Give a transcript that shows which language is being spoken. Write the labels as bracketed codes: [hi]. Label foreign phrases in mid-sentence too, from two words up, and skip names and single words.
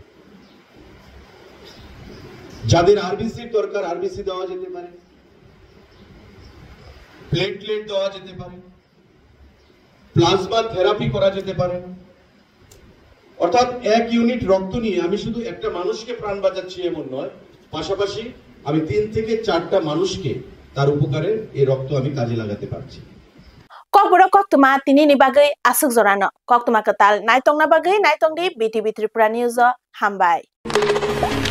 [bn] যাদের আরবিসির দরকার আরবিসি দেওয়া যেতে পারে প্লেটলেট দেওয়া যেতে পারে [en] plasma therapy [bn] করা যেতে পারে অর্থাৎ 1 ইউনিট রক্ত নিয়ে আমি শুধু একটা মানুষকে প্রাণ বাঁচাচ্ছি এমন নয় পাশাপাশি আমি 3 থেকে 4টা মানুষকে তার উপকারে এই রক্ত আমি কাজে লাগাতে পারছি [trp] Kokboro koktuma tinini bagai asuk zorano koktuma katal naitongna bagai naitongdi BTV Tripura News hambai